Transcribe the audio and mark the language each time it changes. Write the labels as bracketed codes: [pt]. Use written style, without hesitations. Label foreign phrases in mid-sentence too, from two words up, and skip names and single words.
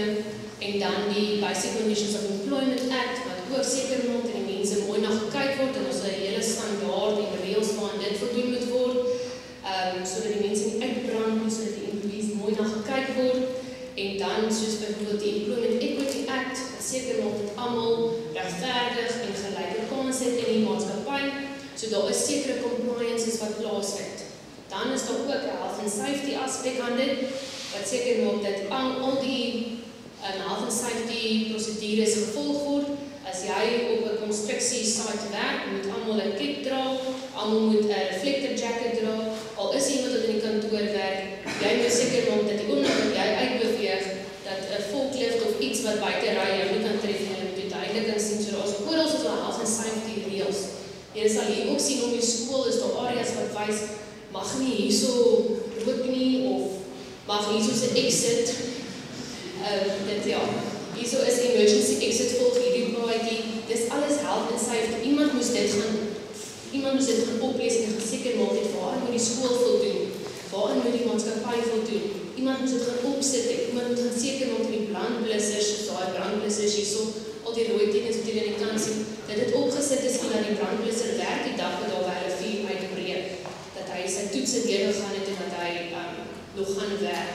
[af] En dan die Basic Conditions of Employment Act wat ook seker maak dat die mense mooi na gekyk word en ons 'n hele standaard en reëls waaraan dit voldoen moet word, sodat die mense nie uitbrand nie, sodat die employees mooi na gekyk word. En dan soos byvoorbeeld die Employment Equity Act wat seker maak dat almal regverdig en gelyke kansse het in die maatskappy. So daar is sekere compliances wat plaasvind. Dan is daar ook 'n [en] health and safety [af] aspek aan dit wat seker maak dat al die [en] health and safety [af] prosedures gevolg word. As jy op 'n konstruksie site werk, moet almal 'n kit dra, almal moet 'n [en] reflector jacket [af] dra. Al is iemand wat in die kantoor werk, jy moet seker maak dat die oomblik wat jy uitbeweeg, dat 'n forklift of iets wat buite ry jou nie kan tref en jy moet duidelik kan sien. So daar's oral so 'n [en] health and safety [af] reëls. Jy sal hier ook sien op die skool is daar areas wat wys mag nie hierso rook nie of mag hierso 'n exit. Dit ja, Hierso is [en] emergency exit [af] volg hierdie paadjie. Dis alles [en] health and safety. [af] Iemand moes dit gaan oplees en gaan seker maak het waarin moet die skool voldoen, waarin moet die maatskappy voldoen. Iemand moes dit gaan opsit het. Iemand moet gaan seker maak dat die brandblussers, soos daai brandblussers hierso, al die rooi tekens wat jy aan die kant sien, dat dit opgesit is en dat die brandblusser werk die dag wat daar by hulle vuur uitbreek, dat hy sy toetse deurgegaan het en dat hy nog gaan werk.